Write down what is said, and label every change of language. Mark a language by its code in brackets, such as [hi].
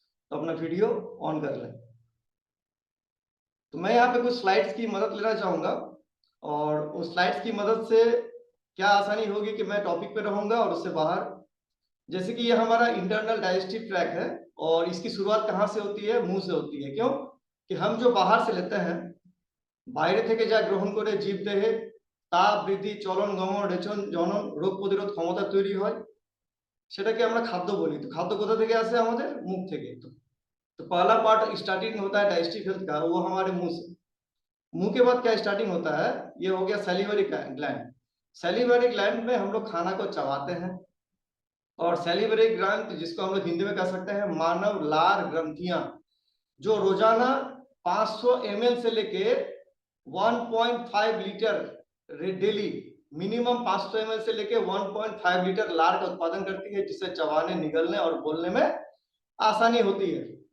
[hi] तो अपना video on कर लें। तो मैं यहाँ पे कुछ स्लाइड्स की मदद लेना चाहूंगा, और उस स्लाइड्स की मदद से क्या आसानी होगी कि मैं टॉपिक पे रहूंगा और उससे बाहर। जैसे कि ये हमारा इंटरनल डाइजेस्टिव ट्रैक है, और इसकी शुरुआत कहाँ से होती है? मुंह से होती है। क्यों? कि हम जो बाहर से लेते हैं, [bn] বাইরে থেকে যা গ্রহণ করে জীব দেহে তাপ বৃদ্ধি, চলন, গমন, রেচন, জনন, রোগ প্রতিরোধ ক্ষমতা তৈরি হয়, সেটাকে আমরা খাদ্য বলি। তো খাদ্য কোথা থেকে আসে? আমাদের মুখ থেকে। [hi] तो पहला पार्ट स्टार्टिंग होता है डाइजेस्टिव हेल्थ का, वो हमारे मुंह से। मुंह के बाद क्या स्टार्टिंग होता है? ये हो गया सैलिवरी ग्लैंड। सैलिवरी ग्लैंड में हम लोग खाना को चबाते हैं, और सैलिवरी ग्लैंड जिसको हम लोग हिंदी में कह सकते हैं मानव लार ग्रंथियां, जो रोजाना 500 ml से लेके 1.5 लीटर डेली, मिनिमम 500 ml से लेके 1.5 लीटर लार का उत्पादन करती है, जिससे चबाने, निगलने और बोलने में आसानी होती है।